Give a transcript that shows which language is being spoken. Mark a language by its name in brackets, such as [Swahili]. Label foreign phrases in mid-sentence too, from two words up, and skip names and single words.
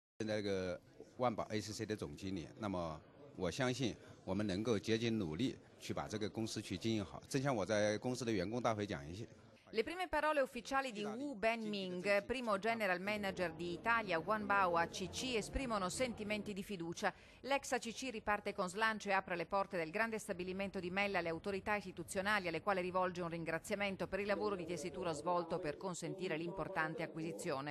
[Chinese] 那个万宝 ACC 的总经理，那么我相信我们能够竭尽努力去把这个公司去经营好。正像我在公司的员工大会讲一些。 [Italian] Le prime parole ufficiali di Wu Benming, primo general manager di Italia Wanbao ACC, esprimono sentimenti di fiducia. L'ex ACC riparte con slancio e apre le porte del grande stabilimento di Mella alle autorità istituzionali, alle quali rivolge un ringraziamento per il lavoro di tessitura svolto per consentire l'importante acquisizione.